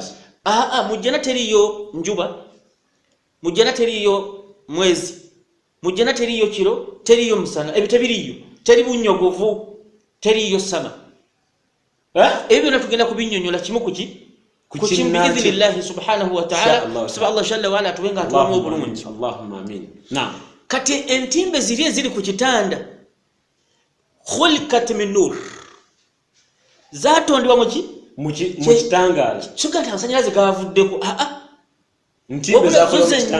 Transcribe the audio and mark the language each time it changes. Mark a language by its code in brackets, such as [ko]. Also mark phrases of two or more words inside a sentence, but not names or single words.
[lg] mujjana teriyo njuba mujjana teriyo mwezi mujjana teriyo kiro teriyo musana ebyo tebiriyo teri bunyogovu teriyo sama ebyo natugenda kubinnyonnyola kimu kukimu [ar] بإذن الله سبحانه وتعالى [lg] saba Allah [ar] جل وعلا [lg] tuwenga atuwamu obulungi [ar] اللهم آمين. نعم. [lg] Kati entimbe ziri ku kitanda [ar] خلقت من نور [lg] zatondebwa mu kitangala kiganda amasanyalaze gavuddeko ntimbe zakola